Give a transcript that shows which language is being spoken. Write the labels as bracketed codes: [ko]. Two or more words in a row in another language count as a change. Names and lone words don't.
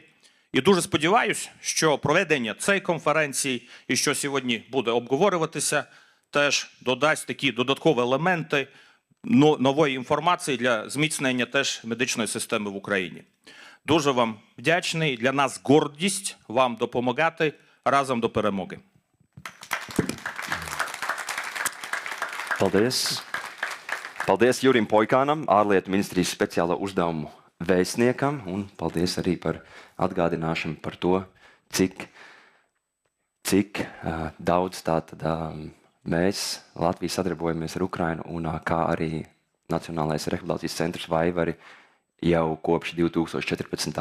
[uk] І дуже сподіваюся, що проведення цієї конференції і що сьогодні буде обговорюватися, теж додасть такі додаткові елементи нової інформації для зміцнення теж медичної системи в Україні. Дуже вам вдячний. Для нас гордість вам допомагати разом до перемоги. [lv] Paldies! Paldies Jurim Poikānam, ārlietu ministrijas speciālo uzdevumu vēstniekam, un paldies arī par atgādināšanu par to, cik daudz tātad mēs Latvija sadarbojamies ar Ukrainu, un kā arī Nacionālais rehabilitācijas centrs Vaivari jau kopš 2014.